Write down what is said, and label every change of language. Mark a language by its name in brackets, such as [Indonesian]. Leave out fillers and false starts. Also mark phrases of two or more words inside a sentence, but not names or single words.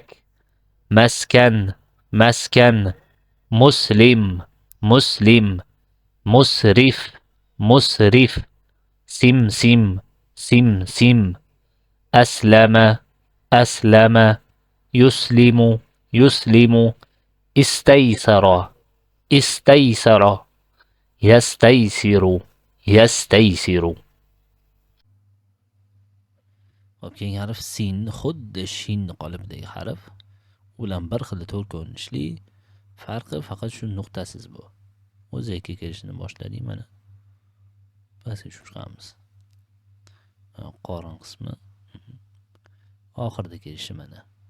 [Arabic] مسكن مسكن مسلم مسلم مسرف مسرف سمسم سمسم أسلم أسلم يسلم يسلم استيسر استيسر يستيسر يستيسر. [Uzbek] خب keyingi harf sinni xuddi shinni qolipidagi harf. Ular bir xil to'rt ko'rinishli. Farqi faqat shu nuqtasiz bu. O'zi yakka kelishini boshladik mana. Pastga tushib chiqamiz. Qorin qismi oxirida kelishi mana.